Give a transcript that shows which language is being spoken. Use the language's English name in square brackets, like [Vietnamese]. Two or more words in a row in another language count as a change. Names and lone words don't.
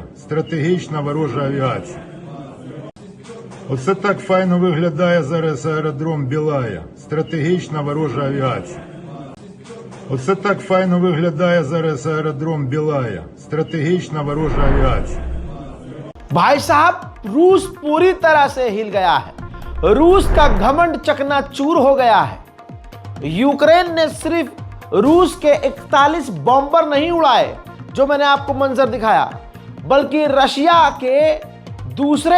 [Ukrainian] Стратегічна ворожа авіація. Оце так файно виглядає зараз аеродром Білая. Стратегічна ворожа авіація. Оце так файно виглядає зараз аеродром Білая. Стратегічна ворожа авіація. [Hindi] भाई साहब, रूस पूरी तरह से हिल गया है। रूस का घमंड चकनाचूर हो गया है। यूक्रेन ने सिर्फ रूस के 41 बॉम्बर नहीं उड़ाए जो मैंने आपको मंजर दिखाया, बल्कि रशिया के दूसरे